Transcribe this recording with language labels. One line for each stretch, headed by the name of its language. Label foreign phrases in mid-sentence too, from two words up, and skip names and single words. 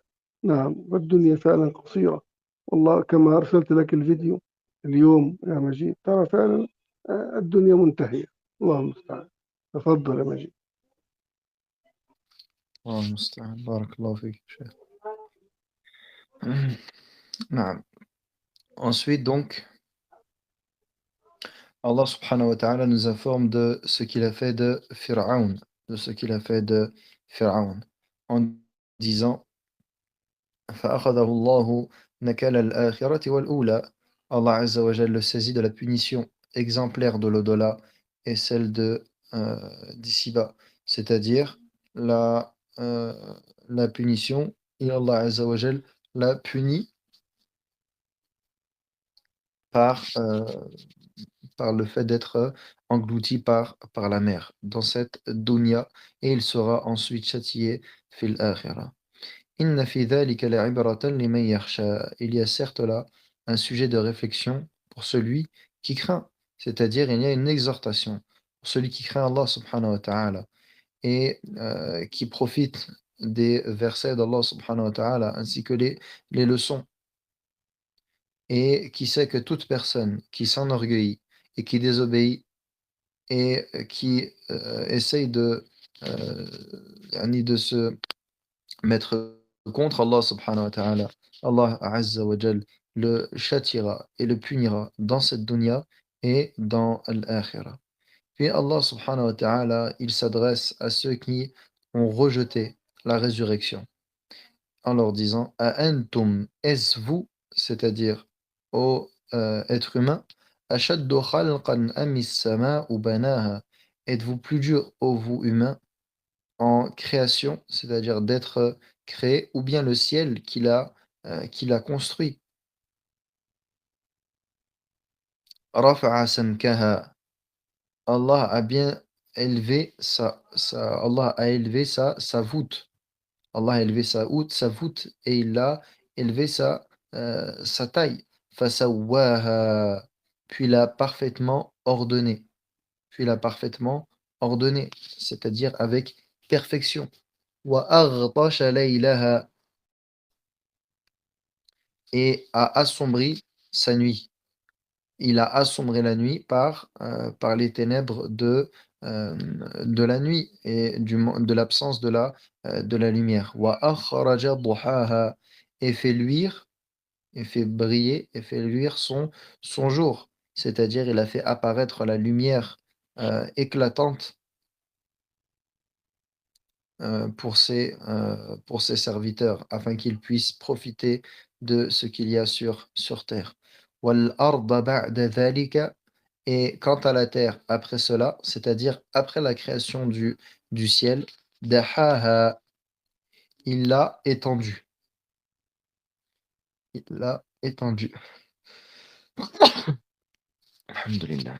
Arabic: نعم والدنيا فعلا قصيرة، والله كما أرسلت لك الفيديو اليوم يا مجيد ترى فعلا الدنيا منتهية. الله المستعان. تفضل يا مجيد. الله المستعان بارك الله فيك شيخ. نعم.
French: Ensuite donc Allah
Arabic: subhanahu wa ta'ala
French: nous informe de ce qu'il a fait de Fir'aun, de ce qu'il a fait de Fir'aun, en disant
Arabic: فأخذه الله نكال الآخرة والأولى.
French: Allah
Arabic: Azza wa Jal
French: le saisit de la punition exemplaire de l'au-delà et celle de d'ici-bas, c'est-à-dire la, euh, la punition, et Allah
Arabic: Azza wa Jal
French: l'a puni par, par le fait d'être englouti par la mer dans cette dunya, et il sera ensuite châtié
Arabic: fil akhirah. Inna fi dhalika la'ibratan liman yakhsha.
French: Il y a certes là un sujet de réflexion pour celui qui craint, c'est-à-dire il y a une exhortation pour celui qui craint Allah
Arabic: subhanahu wa ta'ala
French: et qui profite des versets d'Allah subhanahu
Arabic: wa ta'ala
French: ainsi que les leçons, et qui sait que toute personne qui s'enorgueillit et qui désobéit et qui essaye euh, yani de se mettre contre Allah
Arabic: subhanahu wa ta'ala,
French: Allah
Arabic: azza wa jal
French: le châtiera et le punira dans cette dunya et dans l'akhirah. Puis Allah
Arabic: subhanahu wa ta'ala,
French: il s'adresse à ceux qui ont rejeté la résurrection en leur disant
Arabic: A antum,
French: est-ce vous, c'est-à-dire ô être humain,
Arabic: ashaddu khalqan amis sama'u banaha,
French: êtes-vous plus dur, ô vous humains, en création, c'est-à-dire d'être créé, ou bien le ciel qu'il a construit.
Arabic: Rafa'a samkaha.
French: Allah a bien élevé Allah a élevé sa voûte. Allah a élevé sa voûte, et il a élevé sa taille.
Arabic: Fasawwaha.
French: Puis l'a parfaitement ordonné. Puis l'a parfaitement ordonné, c'est-à-dire avec perfection.
Arabic: Wa aghtasha laylaha.
French: Et a assombri sa nuit. Il a assombré la nuit par les ténèbres de la nuit et de l'absence de la lumière.
Arabic: Wa akhraja duhaha.
French: Et fait luire, et fait briller, et fait luire son jour. C'est-à-dire, il a fait apparaître la lumière éclatante pour ses serviteurs, afin qu'ils puissent profiter de ce qu'il y a sur terre.
Arabic: Wal arda ba'da dhalika.
French: Et quant à la terre après cela, c'est-à-dire après la création du ciel, dahaha, il l'a étendu. Il l'a étendu. Alhamdulillah.